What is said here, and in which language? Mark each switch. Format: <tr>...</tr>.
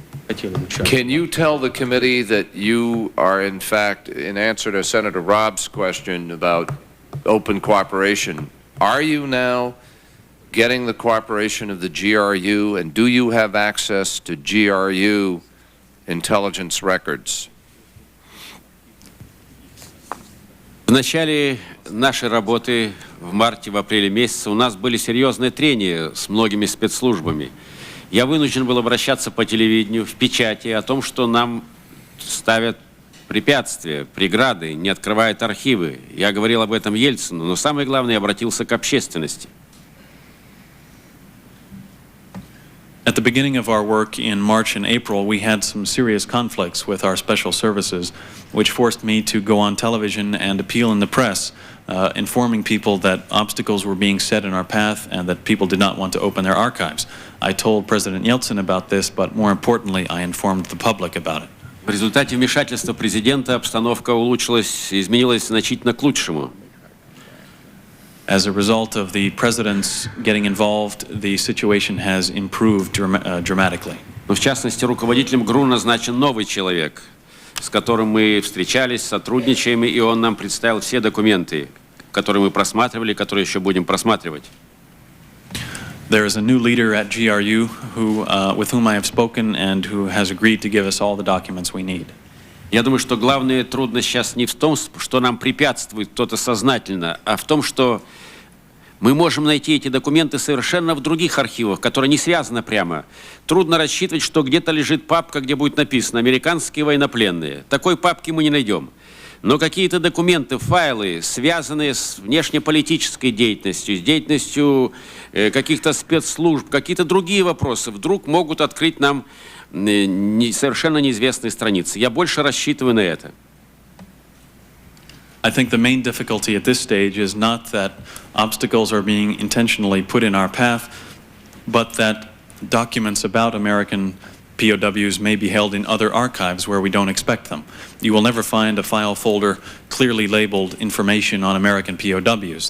<en>Can you tell the committee that you are, in fact, in answer to Senator Robb's question about open cooperation, are you now getting the cooperation of the GRU, and do you have access to GRU intelligence records?</en> <ru>В начале нашей работы в марте, в апреле месяце у нас были серьезные трения с многими спецслужбами. Я вынужден был обращаться по телевидению, в печати о том, что нам ставят препятствия, преграды, не открывают архивы. Я говорил об этом Ельцину, но самое главное, я обратился к общественности.</ru> <en>At the beginning of our work in March and April, we had some serious conflicts with our special services, which forced me to go on television and appeal in the press, informing people that obstacles were being set in our path and that people did not want to open their archives. I told President Yeltsin about this, but more importantly, I informed the public about it.</en> <ru>В результате вмешательства президента обстановка улучшилась, изменилась значительно к лучшему.</ru> <en>As a result of the president's getting involved, the situation has improved dramatically.</en> <ru>Но в частности, руководителем ГРУ назначен новый человек, с которым мы встречались, сотрудничаем, и он нам представил все документы, которые мы просматривали, которые еще будем просматривать.</ru> <en>There is a new leader at GRU with whom I have spoken and who has agreed to give us all the documents we need.</en> <ru>Я думаю, что главная трудность сейчас не в том, что нам препятствует кто-то сознательно, а в том, что мы можем найти эти документы совершенно в других архивах, которые не связаны прямо. Трудно рассчитывать, что где-то лежит папка, где будет написано «Американские военнопленные». Такой папки мы не найдем. Но какие-то документы, файлы, связанные с внешнеполитической деятельностью, с деятельностью каких-то спецслужб, какие-то другие вопросы, вдруг могут открыть нам совершенно неизвестные страницы. Я больше рассчитываю на это.</ru> <en>I think the main difficulty at this stage is not that obstacles are being intentionally put in our path, but that documents about American POWs may be held in other archives where we don't expect them. You will never find a file folder clearly labeled information on American POWs.</en>